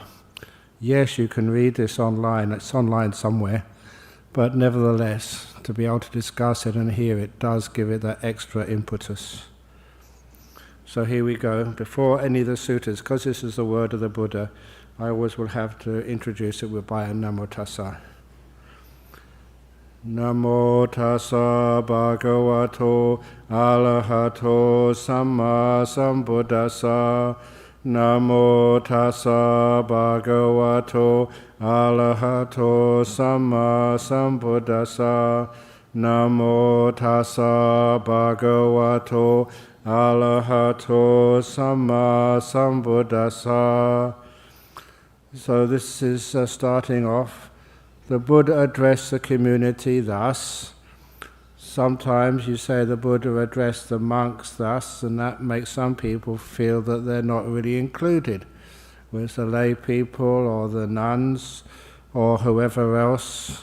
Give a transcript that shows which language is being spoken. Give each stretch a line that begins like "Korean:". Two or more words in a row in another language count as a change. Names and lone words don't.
English: Yes, you can read this online, it's online somewhere, but nevertheless, to be able to discuss it and hear it does give it that extra impetus. So here we go. Before any of the suttas, because this is the word of the Buddha, I always will have to introduce it by a
Pali: Namo Tassa. Namo Tassa Bhagavato Arahato Samma Sambuddhassa. Namo Tassa Bhagavato Arahato Samma Sambuddhassa. Namo Tassa Bhagavato Arahato Samma Sambuddhassa.
English: So this is starting off. The Buddha addressed the community thus. Sometimes you say the Buddha addressed the monks thus, and that makes some people feel that they're not really included, whether it's the lay people or the nuns or whoever else.